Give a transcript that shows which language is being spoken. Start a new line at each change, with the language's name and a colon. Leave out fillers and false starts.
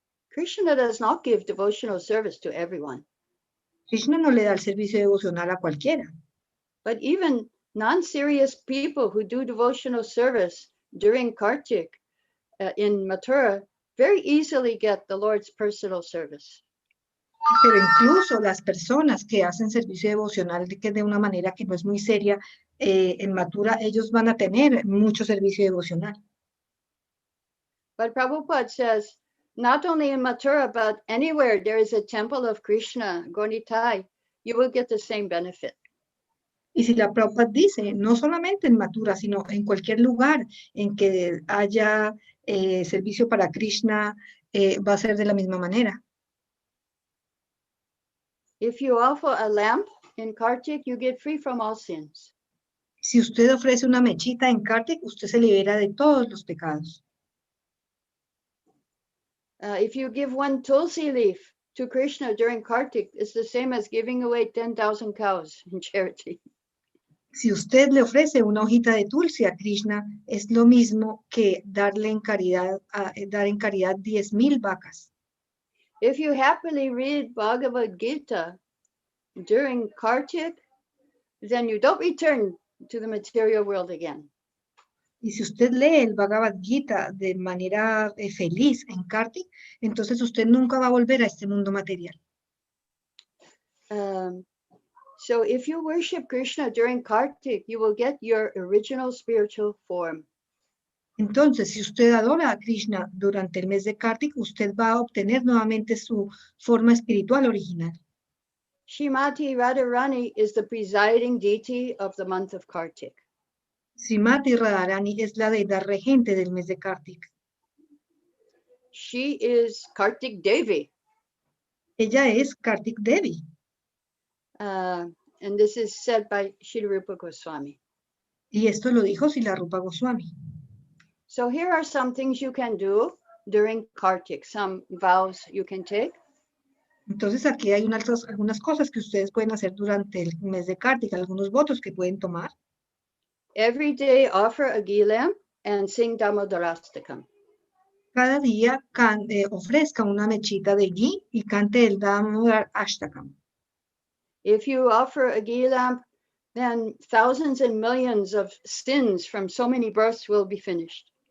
English: Krishna does not give devotional service to everyone.
Spanish: Krishna no le da el servicio devocional a cualquiera.
English: But even non-serious people who do devotional service during Kartik in Mathura, very easily get the Lord's personal service.
Spanish: Pero incluso las personas que hacen servicio devocional que de una manera que no es muy seria, en Mathura, ellos van a tener mucho servicio devocional.
English: But Prabhupada says, not only in Mathura, but anywhere there is a temple of Krishna, Gonitai, you will get the same benefit.
Spanish: Y si la Prabhupada dice, no solamente en Mathura, sino en cualquier lugar en que haya servicio para Krishna, va a ser de la misma manera.
English: If you offer a lamp in Kartik, you get free from all sins.
Spanish: Si usted ofrece una mechita en Kartik, usted se libera de todos los pecados.
English: If you give one tulsi leaf to Krishna during Kartik, it's the same as giving away 10,000 cows in charity.
Spanish: Si usted le ofrece una hojita de tulsi a Krishna, es lo mismo que darle en caridad, dar en caridad 10,000 vacas.
English: If you happily read Bhagavad-gita during Kartik, then you don't return to the material world again.
Spanish: Y si usted lee el Bhagavad-gita de manera feliz en Kartik, entonces usted nunca va a volver a este mundo material.
English: So if you worship Krishna during Kartik, you will get your original spiritual form.
Spanish: Entonces, si usted adora a Krishna durante el mes de Kartik, usted va a obtener nuevamente su forma espiritual original.
English: Srimati Radharani is the presiding deity of the month of Kartik.
Spanish: Srimati Radharani es la deidad regente del mes de Kartik.
English: She is Kartik Devi.
Spanish: Ella es Kartik Devi.
English: And this is said by Srila Rupa Goswami.
Spanish: Y esto lo dijo Srila Rupa Goswami.
English: So here are some things you can do during Kartik, some vows you can take.
Spanish: Entonces aquí hay algunas cosas que ustedes pueden hacer durante el mes de Kartik, algunos votos que pueden tomar.
English: Every day offer a ghee lamp and sing Damodarastakam.
Spanish: Cada día ofrezca una mechita de ghee y cante el Damodar Ashtakam.
English: If you offer a ghee lamp, then thousands and millions of sins from so many births will be finished.